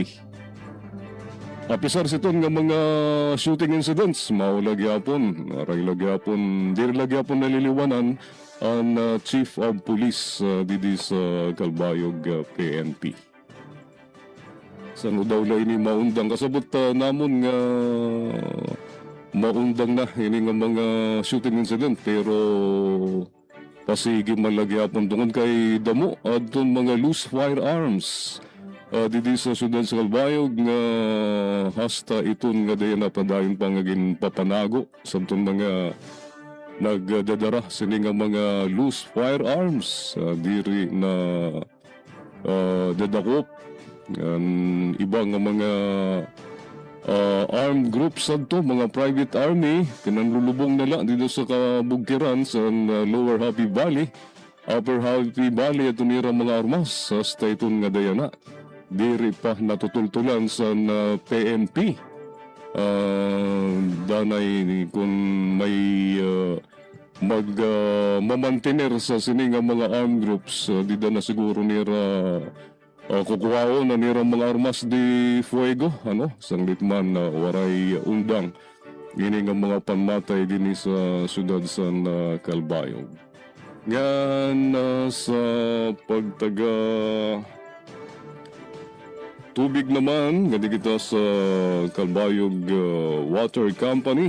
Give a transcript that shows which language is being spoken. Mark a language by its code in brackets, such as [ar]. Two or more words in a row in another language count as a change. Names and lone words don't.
[war] Apisar siton nga mga [en] shooting incidents, [war] maulagyapon, diri lagyapon naliliwanan ang Chief of Police didi sa Calbayog PNP. Saan daw lang ini maundang kasabot namon nga maundang na ini nga mga [en] shooting incident, [war] pero pasigi malagyapon tungod kay damo adton mga [en] loose firearms. [war] Didi sa siyudad sa Calbayog nga hasta iton nga dayan na padayon pa nga ginpapanago sa itong mga nagdadara sila nga mga [en] loose firearms [war] diri na dadakop. Iba nga mga [en] armed groups [war] adto, mga [en] private army, [war] pinanlulubong nila dito sa kabugkiran sa Lower Happy Valley, Upper Happy Valley at tunira mga armas hasta iton nga dayana. Diri pa natutultulan sa PNP. Danay kung may mamantener sa sining mga [en] armed groups, [war] di na siguro nira kukuhaon na nira mga [es] armas di fuego, [war] sanglit man waray undang. Gini nga mga panmatay din sa siyudad sa Calbayog. Yan sa pagtaga tubig naman, gadi kita sa Calbayog Water Company.